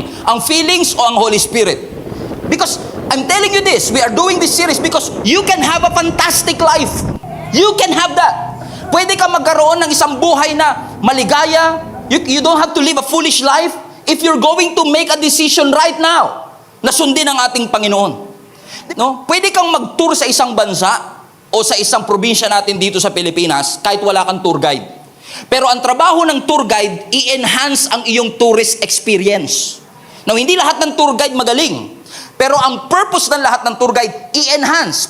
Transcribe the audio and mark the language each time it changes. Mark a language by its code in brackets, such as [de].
[tl] Ang feelings o ang Holy Spirit? [en] Because I'm telling you this, we are doing this series because you can have a fantastic life. You can have that. [tl] Pwede ka magkaroon ng isang buhay na maligaya. [en] You don't have to live a foolish life if you're going to make a decision right now [tl] na sundin ang ating Panginoon. No? Pwede kang mag-tour sa isang bansa o sa isang probinsya natin dito sa Pilipinas kahit wala kang tour guide. Pero ang trabaho ng tour guide, i-enhance ang iyong [en] tourist experience. [tl] Now, hindi lahat ng tour guide magaling. Pero ang purpose ng lahat ng tour guide, i-enhance.